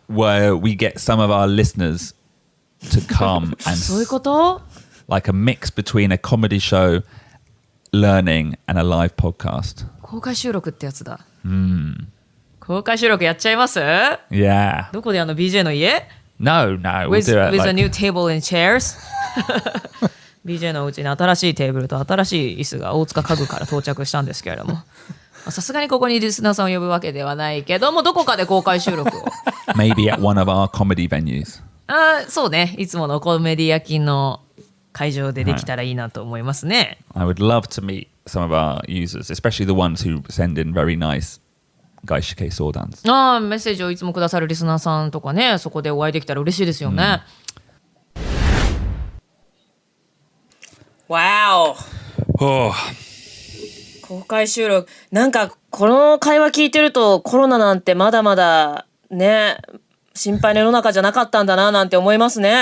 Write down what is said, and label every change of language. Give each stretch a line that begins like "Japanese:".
English: Where we get some of our listeners to come and
Japanese: そういうこと？
English: like a mix between a comedy show, learning, and a live podcast.
Japanese: 公開収録ってやつだ。公開収録やっちゃいます？
English: Yeah.
Japanese: どこでBJ の家？
English: No. We'll With do it. a Like, new table and chairs?
Japanese: BJ のうちに新しいテーブルと新しい椅子が大塚家具から到着したんですけれども、さすがにここにリスナーさんを呼ぶわけではないけども、どこかで公開収録を。
English: maybe at one of our comedy venues.
Japanese: そうね。いつものコメディ焼きの会場でできたらいいなと思いますね。
English: I would love to meet some of our users, especially the ones who send in very nice
Japanese: 外資系相談。メッセージをいつもくださるリスナーさんとかね、そこでお会いできたら嬉しいですよね。
English: Oh.
Japanese: 公開収録。なんかこの会話聞いてるとコロナなんてまだまだね、心配な世の中じゃなかったんだななんて思いますね。